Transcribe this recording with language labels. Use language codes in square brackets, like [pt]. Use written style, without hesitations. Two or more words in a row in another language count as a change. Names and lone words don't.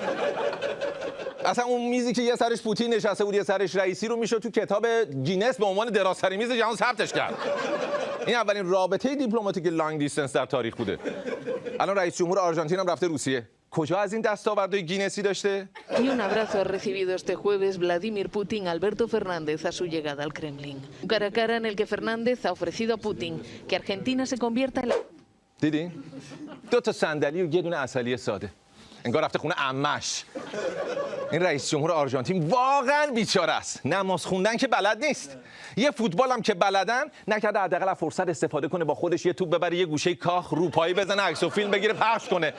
[fa] اصلا اون میزی که یه سرش پوتین نشسته بود یه سرش رئیسی رو میشد تو کتاب گینس به عنوان درازترین میز جهان ثبتش کرد. این اولین رابطه دیپلماتیک [en] long distance [fa] در تاریخ بوده. الان رئیس جمهور آرژانتین هم رفته روسیه. کجا از این دستاوردهای گینسی داشته؟ [es] Y un abrazo ha recibido este jueves Vladimir Putin a Alberto Fernández a su llegada al Kremlin. Un cara a cara en el que Fernández ha ofrecido a Putin que Argentina se convierta en la... [fa] دیدین؟ 2 تا صندلی و یه دونه عسلی ساده. انگار رفته خونه عمش. این رئیس جمهور آرژانتین واقعا بیچاره است. نماز خوندن که بلد نیست. یه فوتبال هم که بلدن نکرده حداقل از فرصت استفاده کنه با خودش یه توپ ببره یه گوشه کاخ روپایی بزنه عکس و فیلم بگیره پخش کنه.